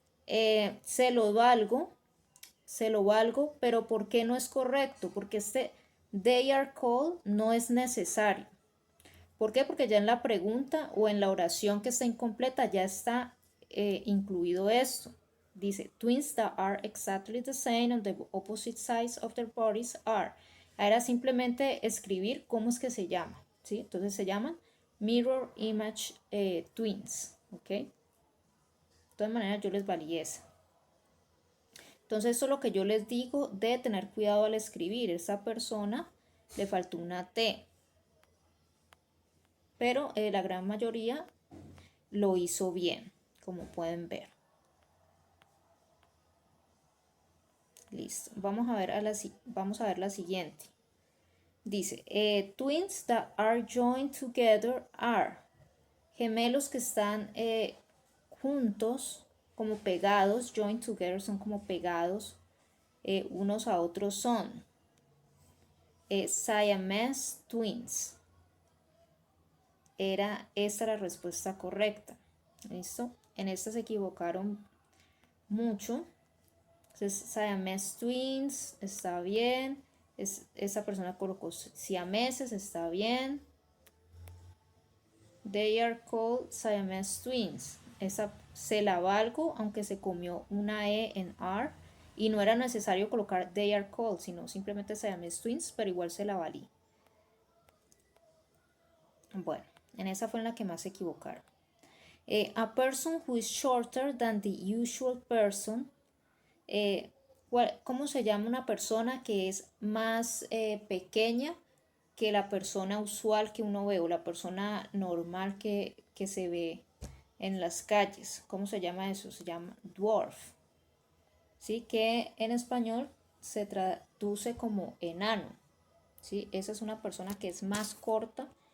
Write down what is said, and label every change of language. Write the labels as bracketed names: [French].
[Spanish] Se lo valgo, pero ¿por qué no es correcto? Porque este [English] they are called [Spanish] no es necesario. ¿Por qué? Porque ya en la pregunta o en la oración que está incompleta ya está incluido esto. Dice, [English] twins that are exactly the same on the opposite sides of their bodies are. [Spanish] Era simplemente escribir cómo es que se llama, ¿sí? Entonces se llaman mirror image twins, ¿ok? De todas maneras yo les valí esa. Entonces esto es lo que yo les digo de tener cuidado al escribir. Esa persona le faltó una T, pero la gran mayoría lo hizo bien, como pueden ver. Listo. Vamos a ver la siguiente. Dice, [English] twins that are joined together are. [Spanish] Gemelos que están juntos, como pegados, [English] joined together [Spanish] son como pegados, unos a otros son. Siamese twins. Esta la respuesta correcta. ¿Listo? En esta se equivocaron mucho. Entonces, Siamese twins está bien. Esa persona colocó siameses, está bien. [English] They are called Siamese twins. [Spanish] Esa se la valgo, aunque se comió una E en are. Y no era necesario colocar [English] they are called, [Spanish] sino simplemente Siamese twins, pero igual se la valí. Bueno, en esa fue en la que más se equivocaron. [English] A person who is shorter than the usual person. [Spanish] ¿Cómo se llama una persona que es más pequeña que la persona usual que uno ve o la persona normal que se ve en las calles? ¿Cómo se llama eso? Se llama dwarf. ¿Sí? Que en español se traduce como enano. ¿Sí? Esa es una persona que es más corta